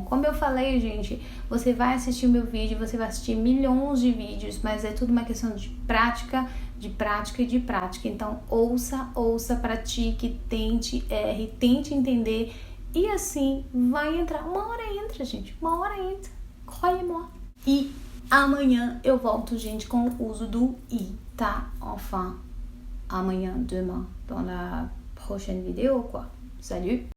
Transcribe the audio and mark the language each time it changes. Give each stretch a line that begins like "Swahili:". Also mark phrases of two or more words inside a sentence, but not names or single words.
Portuguese: Como eu falei, gente, você vai assistir o meu vídeo, você vai assistir milhões de vídeos, mas é tudo uma questão de prática, de prática e de prática. Então, ouça, pratique, tente, erre, tente entender E assim vai entrar. Uma hora entra, gente. Uma hora entra.
French: Croyez-moi.
Portuguese: E amanhã eu volto, gente, com o uso do i, tá? Enfin, amanhã,
French: demain, dans la prochaine vidéo, quoi. Salut!